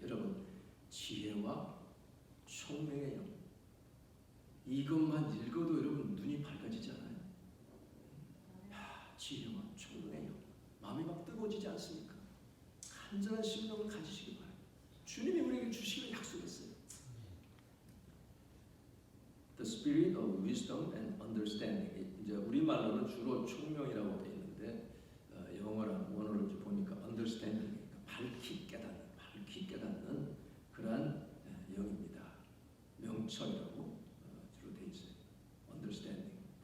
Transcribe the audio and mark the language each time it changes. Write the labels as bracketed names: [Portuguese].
[Korean] 여러분, 지혜와 총명의 영, 이것만 읽어도 여러분 눈이 밝아지지 않아요? 지혜와 총명의 영, 마음이 막 뜨거워지지 않습니까? 간절한 심령을 가지시기 바랍니다. 주님이 우리에게 주시기를 약속했어요. [English] The spirit of wisdom and understanding. [Korean] 이제 우리말로는 주로 총명이라고 되어 있는데 영어랑 원어를 보니까 understanding, 밝히 깨닫는 그러한 영입니다. 명철이라고 주로 되어 있어요. understanding입니다.